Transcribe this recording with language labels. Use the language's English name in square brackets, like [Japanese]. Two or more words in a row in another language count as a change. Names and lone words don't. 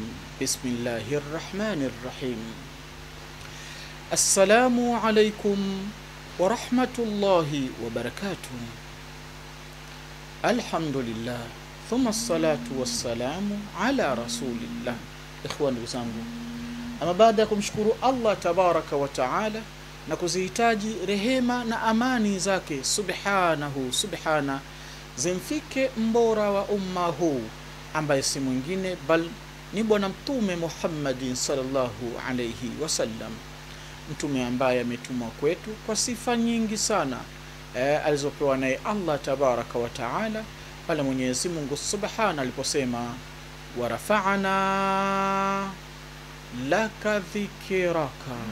[Arabic] بسم الله الرحمن الرحيم. السلام عليكم ورحمة الله وبركاته. الحمد لله ثم الصلاة والسلام على رسول الله. [Swahili] إخوان وزangu, ama baada ya kumshukuru Allah [Arabic] تبارك وتعالى [Swahili] na kuzihitaji rehema na amani zake subhana zimfike mbora wa umma huu ambaye si mwingine bal ni bwana mtume Muhammadin [Arabic] صلى الله عليه وسلم, [Swahili] mtume ambaye ametumwa kwetu kwa sifa nyingi sana alizopewa naye Allah [Arabic] تبارك وتعالى [Swahili] pale Mwenyezi Mungu subhana aliposema [Arabic] ورفعنا لك ذكرك.